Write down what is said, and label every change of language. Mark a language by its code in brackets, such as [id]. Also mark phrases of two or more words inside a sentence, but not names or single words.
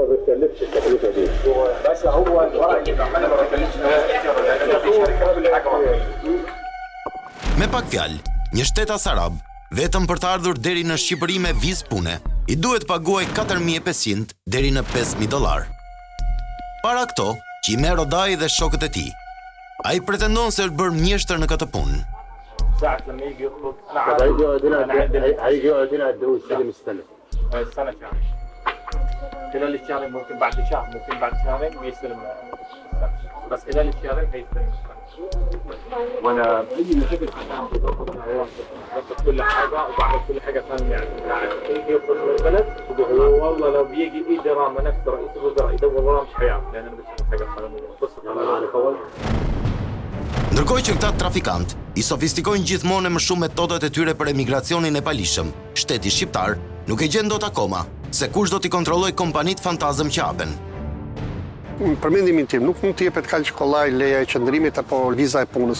[ar] بتكلفش التكلفة دي بس هو الورق اللي عملها ما بتكلفش [sq] Me pak fjalë, një shtetas arab, vetëm për të ardhur deri në Shqipëri me vizë pune, i duhet paguaj 4.500 deri në 5.000 dollar. Para këto, që i merr Odaj dhe shokët e tij. Ai pretendon se është bërë mjeshtër në këtë punë. [ar] ساعة لما يجي يخرج هيجي يقعد هنا قد ايه يستلم السنة؟ السنة شهر خلال الشهرين ممكن بعد شهر ممكن بعد شهرين بيستلم السنة بس خلال الشهرين هيستلم السنة وانا اي مشاكل كل حاجة وبعمل كل حاجة ثانية يعني يجي يخرج من البلد والله لو بيجي اي درامة نفس رئيس الوزراء يدور وراه مش هيعرف لان انا مش حاجة قانونية بص [sq] Ndërkohë që këta trafikant i sofistikojnë gjithmonë më shumë metodat e tyre për emigracionin e palishëm, shteti shqiptar nuk e gjen dot akoma se kush do t'i kontrolloj kompanit fantazëm që hapen. Për mendimin tim, nuk mund të jepet kaq kollaj leja e qëndrimit apo viza e punës.